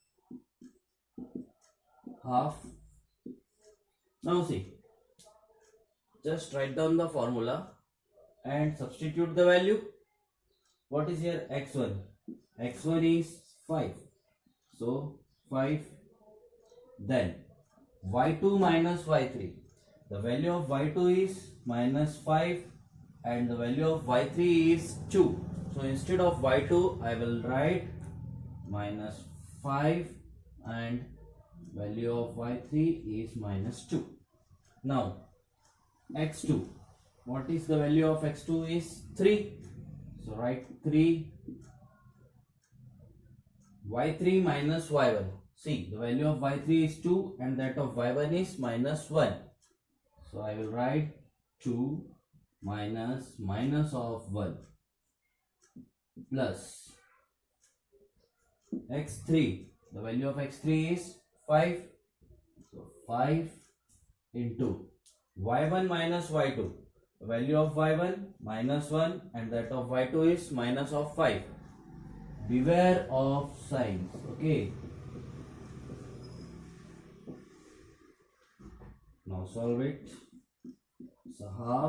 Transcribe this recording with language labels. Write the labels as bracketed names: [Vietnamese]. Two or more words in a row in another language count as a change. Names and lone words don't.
[English] Half. Now see, just write down the formula and substitute the value. What is here x1? x1 is 5, so 5. Then y2 minus y3, the value of y2 is minus 5 and the value of y3 is 2. So instead of y2 I will write minus 5 and value of y3 is minus 2. Now x2, what is the value of x2 is 3. So write 3. y3 minus y1. See, the value of y3 is 2 and that of y1 is minus 1. So I will write 2 minus minus of 1 plus x3. The value of x3 is 5. So 5 into y1 minus y2. The value of y1 minus 1 and that of y2 is minus of 5. Beware of signs. Okay. Now solve it. So half.